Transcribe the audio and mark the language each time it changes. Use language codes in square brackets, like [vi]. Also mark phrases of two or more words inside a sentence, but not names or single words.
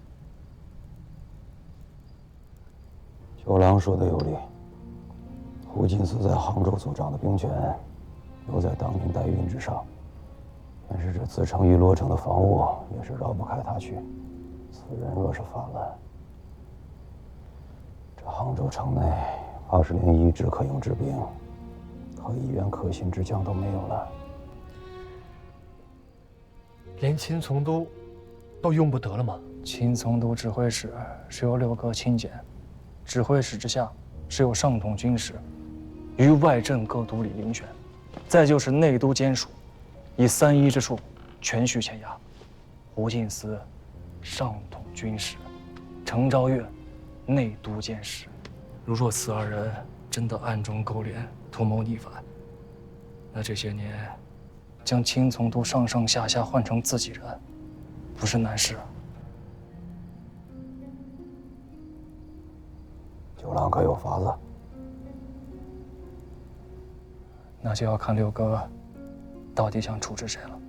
[zh] 九郎說的有理，胡進思在杭州所掌的兵權，又在當今代運之上，但是這自成玉羅城的防務也是繞不開他去。此人若是反了，這杭州城內怕是連一支可用之兵和一員可信之將都沒有了，連秦從都都用不得了嗎？秦從都指揮使是由6個親簡，指揮使之下是有上統軍使，於外鎮各都理領選，再就是內都監署，以3-1之數全續簽押。胡進思上統軍使，程昭岳內都監使。如若此2人真的暗中勾連，圖謀逆反，那這些年將秦從都上上下下換成自己人，不是難事啊。九郎可有法子？那就要看6哥到底想處置誰了。